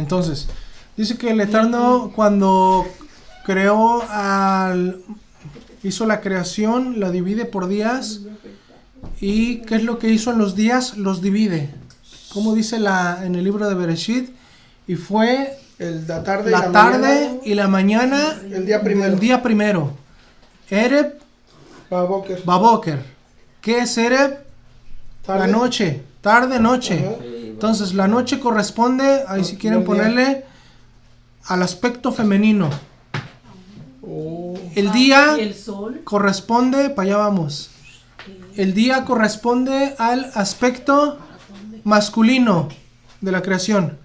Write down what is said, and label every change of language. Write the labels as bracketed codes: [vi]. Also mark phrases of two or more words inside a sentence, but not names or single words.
[es] Entonces, dice que el Eterno cuando creó hizo la creación, la divide por días. ¿Y qué es lo que hizo en los días? Los divide. Como dice en el libro de Bereshit, y fue La tarde, y la la tarde mañana, y la mañana el día primero. del día primero. Ereb, Baboker. Baboker. ¿Qué es Ereb? La Tarde. noche, tarde, noche. Ajá. Entonces la noche corresponde, ahí si quieren Del día. ponerle, al aspecto femenino. Oh. El día Y el sol. corresponde, para allá vamos. El día corresponde al aspecto masculino de la creación.